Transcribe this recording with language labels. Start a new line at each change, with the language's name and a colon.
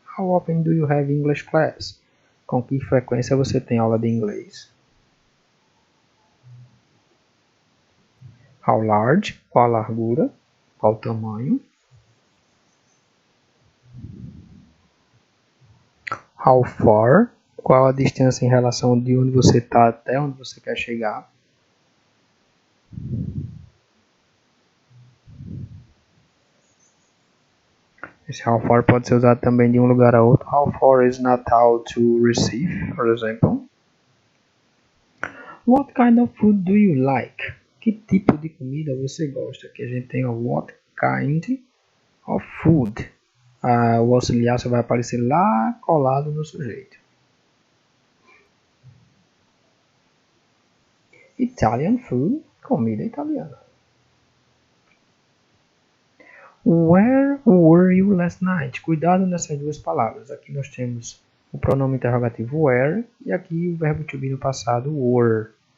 English: How often do you have English class?
Portuguese: Com que frequência você tem aula de inglês?
English: How large?
Portuguese: Qual a largura? Qual o tamanho?
English: How far?
Portuguese: Qual a distância em relação de onde você está até onde você quer chegar? Esse how far pode ser usado também de um lugar a outro.
English: How far is Natal to receive, for example. What kind of food do you like?
Portuguese: Que tipo de comida você gosta? Aqui a gente tem o
English: what kind of food.
Portuguese: O auxiliar só vai aparecer lá colado no sujeito.
English: Italian food,
Portuguese: comida italiana.
English: Where were you last night?
Portuguese: Cuidado nessas duas palavras. Aqui nós temos o pronome interrogativo where e aqui o verbo to be no passado were.